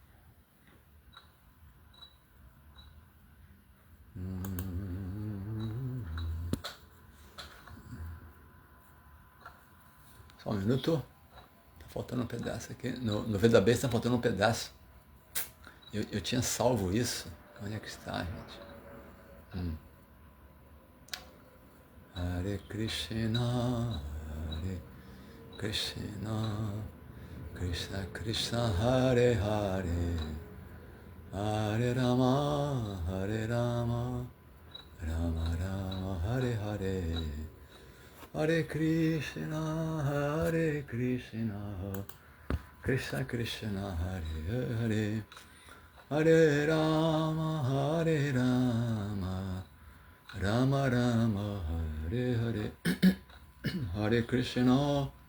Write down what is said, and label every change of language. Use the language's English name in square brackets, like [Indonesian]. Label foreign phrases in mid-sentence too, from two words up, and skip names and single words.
[Portuguese] Só um minuto. Tá faltando um pedaço aqui. No Veda Base está faltando um pedaço. Eu tinha salvo isso. Onde é que está, gente? [Sanskrit] हरे कृष्ण, हरे कृष्ण, कृष्ण कृष्ण, हरे हरे, हरे राम, हरे राम, राम राम, हरे हरे, हरे कृष्ण, हरे कृष्ण, कृष्ण कृष्ण, हरे हरे, हरे राम, हरे राम, राम राम, हरे हरे, हरे कृष्ण,